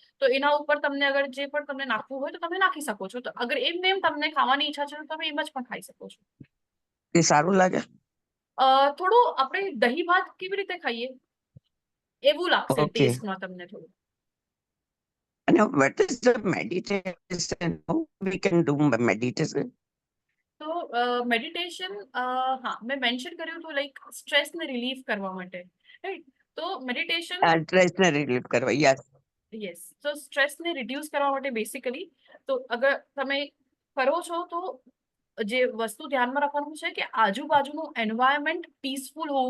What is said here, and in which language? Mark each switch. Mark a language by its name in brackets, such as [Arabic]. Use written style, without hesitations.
[Gujarati] તો એના ઉપર તમને અગર જે પણ તમને નાખવું હોય તો તમે નાખી શકો છો. તો અગર એમને એમ તમને ખાવાની ઈચ્છા છે તો તમે એમ જ પણ ખાઈ શકો છો. એ સારું લાગે. થોડું આપણે દહીં ભાત કેવી રીતે ખાઈએ એવું લાગશે [English] Okay. [Gujarati] ટેસ્ટમાં તમને થોડું. [English] અને what is the meditation? How we can do meditation? [Gujarati] તો મેડિટેશન, હા મેં મેન્શન કર્યું હતું લાઈક સ્ટ્રેસને રિલીફ કરવા માટે, રાઈટ? તો મેડિટેશન, Stress ને relieve કરવા. [English] Yes. [Gujarati] યસ, તો સ્ટ્રેસને રિડ્યુસ કરવા માટે બેસિકલી તો અગર તમે કરો છો તો જે વસ્તુ ધ્યાનમાં રાખવાનું છે કે આજુબાજુનું એન્વાયરમેન્ટ પીસફુલ હોવું